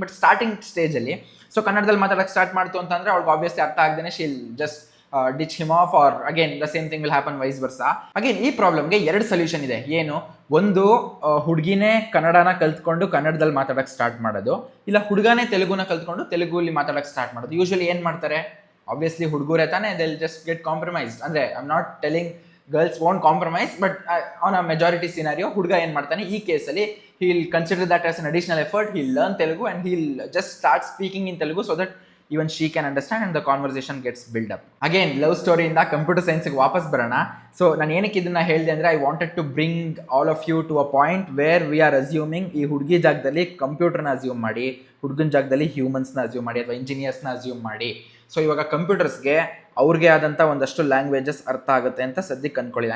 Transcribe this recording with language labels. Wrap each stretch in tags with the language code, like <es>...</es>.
<kn>But starting ಸ್ಟೇಜಲ್ಲಿ so ಕನ್ನಡದಲ್ಲಿ ಮಾತಾಡೋಕ್ಕೆ ಸ್ಟಾರ್ಟ್ ಮಾಡ್ತು ಅಂತಂದರೆ ಅವ್ಳಿಗೆ ಆಬ್ವಿಯಸ್ಲಿ ಅರ್ಥ ಆಗದೇನೆ</kn> <en>She'll just ditch him off, or again the same thing will happen vice versa.</en> <kn>Again ಈ ಪ್ರಾಬ್ಲಮ್ಗೆ 2 ಸೊಲ್ಯೂಷನ್ ಇದೆ. ಏನು? ಒಂದು ಹುಡುಗಿನೇ ಕನ್ನಡನ ಕಲ್ತ್ಕೊಂಡು ಕನ್ನಡದಲ್ಲಿ ಮಾತಾಡೋಕ್ಕೆ ಸ್ಟಾರ್ಟ್ ಮಾಡೋದು, ಇಲ್ಲ ಹುಡುಗನೇ ತೆಲುಗುನ ಕಲ್ತ್ಕೊಂಡು ತೆಲುಗುಲಿ ಮಾತಾಡೋಕ್ಕೆ ಸ್ಟಾರ್ಟ್ ಮಾಡೋದು. ಯೂಶಲಿ ಏನು ಮಾಡ್ತಾರೆ?</kn> <en>obviously</en> <kn>ಹುಡುಗರೇ ತಾನೇ,</kn> <en>They will just get compromised. ಅಂದರೆ I am not telling girls won't compromise, but on a majority scenario</en> <kn>ಹುಡುಗ ಏನು ಮಾಡ್ತಾನೆ ಈ ಕೇಸಲ್ಲಿ,</kn> <en>he'll consider that as an additional effort, he'll learn Telugu and he'll just start speaking in Telugu so that even she can understand and the conversation gets built up.</en> <kn>Again, love story ಇಂದ computer ಸೈನ್ಸ್ಗೆ ವಾಪಸ್ ಬರೋಣ. So ನಾನು ಏನಕ್ಕೆ ಇದನ್ನ ಹೇಳಿದೆ ಅಂದರೆ</kn> <en>I wanted to bring all of you to a point where we are assuming</en> <kn>ಈ ಹುಡುಗಿ ಜಾಗದಲ್ಲಿ ಕಂಪ್ಯೂಟರ್ನ ಅಸ್ಯೂಮ್ ಮಾಡಿ, ಹುಡುಗನ ಜಾಗದಲ್ಲಿ ಹ್ಯೂಮನ್ಸ್ನ ಅಸ್ಯೂಮ್ ಮಾಡಿ ಅಥವಾ ಇಂಜಿನಿಯರ್ಸ್ನ ಅಸ್ಯೂಮ್ ಮಾಡಿ. ಸೊ ಇವಾಗ ಕಂಪ್ಯೂಟರ್ಸ್ಗೆ ಅವ್ರಿಗೆ ಆದಂಥ ಒಂದಷ್ಟು ಲ್ಯಾಂಗ್ವೇಜಸ್ ಅರ್ಥ ಆಗುತ್ತೆ ಅಂತ ಸದ್ಯಕ್ಕೆ ಅಂದ್ಕೊಳ್ಳಿ.</kn>